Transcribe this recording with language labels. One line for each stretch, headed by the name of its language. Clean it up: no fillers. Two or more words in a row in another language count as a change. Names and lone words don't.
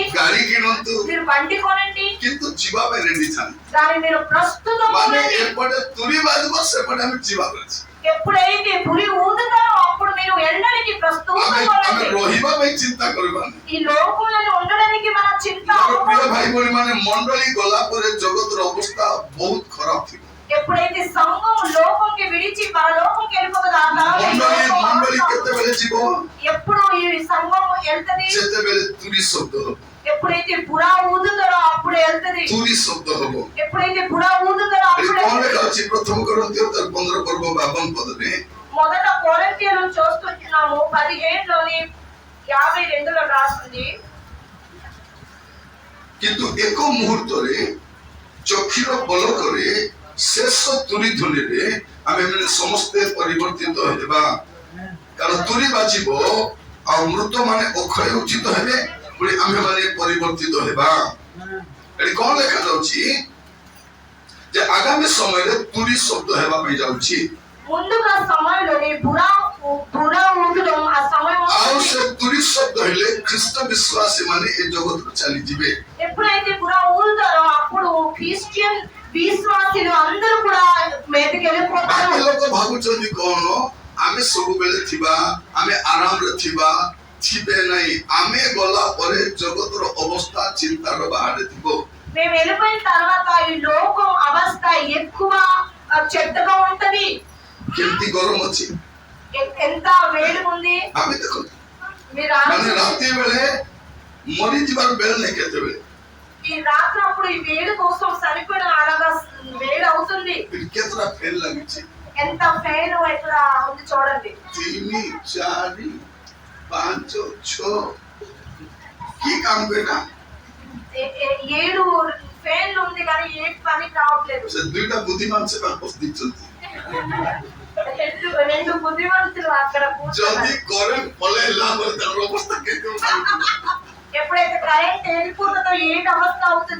Odia: ଗାଡି କିଣନ୍ତୁ,
Telugu: మీరు బండి కొనండి,
Odia: କିନ୍ତୁ ଯିବା ପାଇଁ ରେଡି ଥାନ୍ତି।
Telugu: దాని మీరు ప్రస్తుతం
Odia: ମାନେ
Telugu: ఉండండి.
Odia: ଏପଟେ ତୁରି ବାଜିବ ସେପଟେ ଆମେ ଯିବାର ଅଛି।
Telugu: ఎప్పుడైతే పురి ఊదుతారో అప్పుడు మీరు వెళ్ళడానికి ప్రస్తుతం
Odia: ଆମେ
Telugu: ఉండండి.
Odia: ରହିବା ପାଇଁ ଚିନ୍ତା କରିବାନି।
Telugu: ఈ లోకంలో ఉండడానికి మన చింత
Odia: ମୋର ପ୍ରିୟ
Telugu: అవ్వకూడదు.
Odia: ଭାଇ ଭଉଣୀ ମାନେ, ମଣ୍ଡଳୀ ଗଲା ପରେ ଜଗତର ଅବସ୍ଥା ବହୁତ ଖରାପ ଥିବ।
Telugu: ఎప్పుడైతే సంఘం లోకంకి విడిచి పరలోకంకి వెళ్ళిపోతుందో ఆ తర్వాత ఈ లోకం
Odia: ମଣ୍ଡଳୀ
Telugu: అవస్థ
Odia: କେତେବେଳେ ଯିବ?
Telugu: ఎప్పుడు ఈ సంఘం వెళ్తది?
Odia: ଯେତେବେଳେ ତୁରି ଶବ୍ଦ ହବ,
Telugu: ఎప్పుడైతే బురా ఊదుతారో అప్పుడు వెళ్తది.
Odia: ତୁରି ଶବ୍ଦ ହବ।
Telugu: ఎప్పుడైతే బురా ఊదుతారో
Odia: ଏଠି
Telugu: అప్పుడు
Odia: କଣ
Telugu: వెళ్తది.
Odia: ଲେଖା ଅଛି? ପ୍ରଥମ కొరింథీୟ 15 ପର୍ବ 52 ପଦରେ,
Telugu: మొదట కొరింథీయులు చూస్తున్నాము 15లోని 52లో రాస్తుంది.
Odia: କିନ୍ତୁ ଏକ ମୁହୂର୍ତ୍ତରେ ଚକ୍ଷୁର ପଲକରେ ଶେଷ ତୁରି ଧ୍ୱନିରେ ଆମେ ମାନେ ସମସ୍ତେ ପରିବର୍ତ୍ତିତ ହେବା। କାରଣ ତୁରି ବାଜିବ ଆଉ ମୃତ ମାନେ ଅକ୍ଷୟ ଉଚିତ ହେବେ, ପୁଣି ଆମେ ମାନେ ପରିବର୍ତ୍ତିତ ହେବା। ଏଠି କଣ ଲେଖାଯାଉଛି ଯେ ଆଗାମୀ ସମୟରେ ତୁରି ଶବ୍ଦ ହେବା ପାଇଁ ଯାଉଛି।
Telugu: ముందుగా సమయంలోని బురా ఊదడం ఆ సమయం
Odia: ଆଉ
Telugu: వస్తుంది.
Odia: ସେ ତୁରି ଶବ୍ଦ ହେଲେ ଖ୍ରୀଷ୍ଟ ବିଶ୍ୱାସୀ ମାନେ ଏ ଜଗତରୁ ଚାଲିଯିବେ।
Telugu: ఎప్పుడైతే బురా ఊదుతారో అప్పుడు క్రిస్టియన్ విశ్వాసులు అందరూ కూడా మీదకి వెళ్ళిపోతారు.
Odia: ବାକି ଲୋକ ଭାବୁଛନ୍ତି କଣ, ଆମେ ସବୁବେଳେ ଥିବା, ଆମେ ଆରାମରେ ଥିବା, ଥିବେ ନାହିଁ। ଆମେ ଗଲା ପରେ ଜଗତର ଅବସ୍ଥା ଚିନ୍ତାର ବାହାରେ ଥିବ।
Telugu: మేము వెళ్ళిపోయిన తర్వాత ఈ లోకం అవస్థ ఎక్కువ చెడ్డగా ఉంటది.
Odia: କେମିତି ଗରମ ଅଛି
Telugu: ఎంత వేడి ఉంది
Odia: ଆମେ ଦେଖନ୍ତୁ,
Telugu: మీరు
Odia: ମାନେ ରାତି ବେଳେ ମରିଯିବାର ବେଳ ନାହିଁ। କେତେବେଳେ
Telugu: ఈ రాత్రి అప్పుడు ఈ వేడి కోసం సరిపోయిన అలాగా వేడి అవుతుంది.
Odia: ଏଠି କେତେଟା ଫ୍ୟାନ୍ ଲାଗିଛି?
Telugu: ఎంత ఫ్యాన్ ఇక్కడ ఉంది చూడండి.
Odia: 3, 4, 5, 6 କି କାମ କରେ?
Telugu: 7 ఫ్యాన్లు ఉంది కానీ ఏ పని కావట్లేదు.
Odia: ସେ ଦୁଇଟା ବୁଦ୍ଧିମାନ ସେମାନେ ବସିଛନ୍ତି।
Telugu: రెండు బుద్ధిమంతులు అక్కడ
Odia: ଯଦି
Telugu: కూర్చున్నారు.
Odia: କରେଣ୍ଟ ପଳେଇଲା ପରେ ତାର ଅବସ୍ଥା କେମିତି ହବ?
Telugu: ఎప్పుడైతే కరెంట్ వెళ్ళిపోతుందో ఏంటి అవస్థ అవుతుంది.